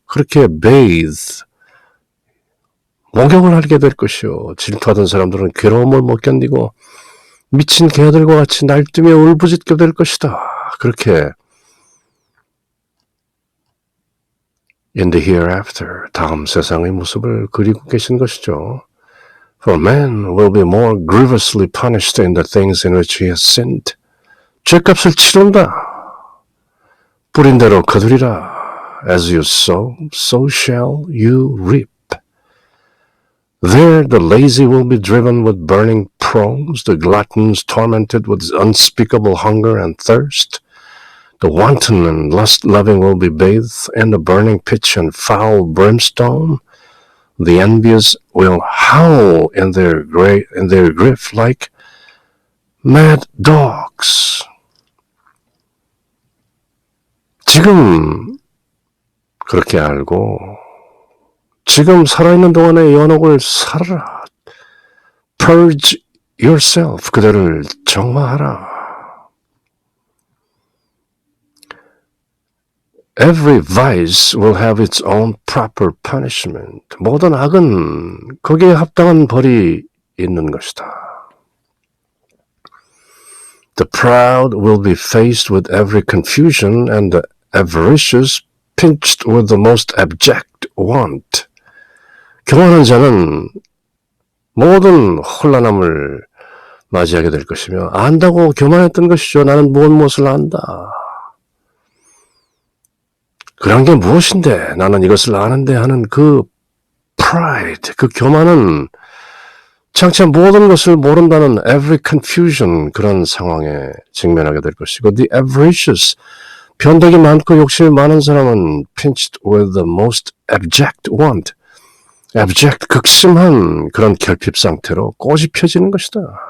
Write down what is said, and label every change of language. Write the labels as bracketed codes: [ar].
[ko] 그렇게 bathe, 목욕을 하게 될 것이요. 질투하던 사람들은 괴로움을 못 견디고 미친 개들과 같이 날뛰며 울부짖게 될 것이다. 그렇게 [en] in the hereafter, [ko] 다음 세상의 모습을 그리고 계신 것이죠. [en] For man will be more grievously punished in the things in which he has sinned. [ko] 죄값을 치른다. 뿌린 대로 거두리라. [en] As you sow, so shall you reap. There the lazy will be driven with burning prongs, the gluttons tormented with unspeakable hunger and thirst. The wanton and lust-loving will be bathed in the burning pitch and foul brimstone. The envious will howl in their grief like mad dogs. [ko] 지금 그렇게 알고 지금 살아있는 동안의 연옥을 살아라. [en] Purge yourself. [ko] 그대를 정화하라. [en] Every vice will have its own proper punishment. [ko] 모든 악은 거기에 합당한 벌이 있는 것이다. [en] The proud will be faced with every confusion and the avaricious pinched with the most abject want. [ko] 교만한 자는 모든 혼란함을 맞이하게 될 것이며 안다고 교만했던 것이죠. 나는 무엇을 안다. 그런 게 무엇인데 나는 이것을 아는데 하는 그 pride, 그 교만은 장차 모든 것을 모른다는 [en] every confusion, [ko] 그런 상황에 직면하게 될 것이고, [en] the avaricious, [ko] 변덕이 많고 욕심이 많은 사람은 [en] pinched with the most abject want, [ko] abject, 극심한 그런 결핍 상태로 꽃이 펴지는 것이다.